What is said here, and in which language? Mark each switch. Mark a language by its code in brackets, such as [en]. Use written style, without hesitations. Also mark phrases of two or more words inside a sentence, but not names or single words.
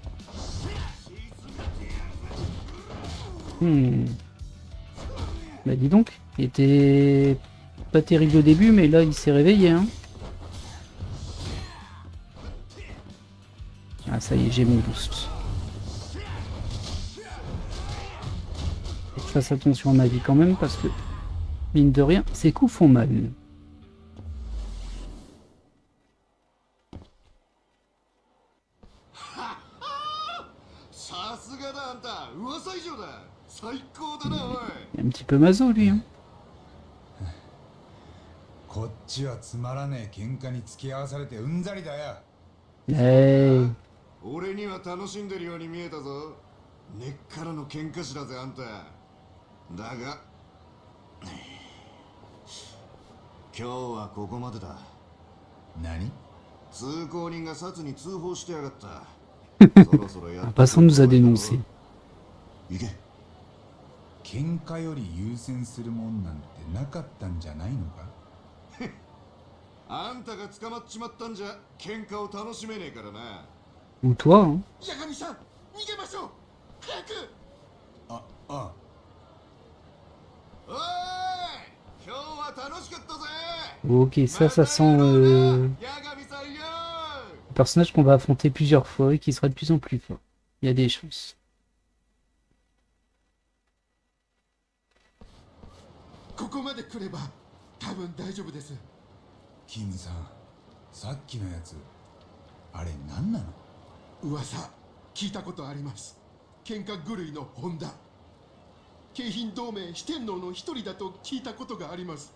[fr] Bah dis donc, il était pas terrible au début, mais là il s'est réveillé. Hein. Ah ça y est, j'ai mon boost. Faut que je fasse attention à ma vie quand même, parce que, mine de rien, ces coups font mal. [ja] さすがだあんた噂以上だ最高だなおい [fr] Il est un petit peu maso lui. Hein. [ja] こっちはつまらねえ喧嘩に付き合わされてうんざりだよ。 Hey. 俺には楽しんでるように見えたぞ根っからの喧嘩師だぜあんただが今日はここまでだ何？通行人が札に通報してやがったそろそろや [fr] Un っ passant nous a dénoncé. [ja] 行け喧嘩より優先するもんなんてなかったんじゃないのか？あんたが捕まっちまったんじゃ喧嘩を楽しめねえからな [fr] Ou toi. Hein. [ja] 八神さん逃げましょう早くあ、あ、おい今日は楽しかったぜ [fr] Ok, ça sent le [ja] 八神さんよ [fr] personnage qu'on va affronter plusieurs fois et qui sera de plus en plus fort. Il y a des chances. [ja] ここまで来れば多分大丈夫ですキムさん、さっきのやつ、あれ何なの？噂聞いたことあります喧嘩狂いの本田京浜同盟四天王の一人だと聞いたことがあります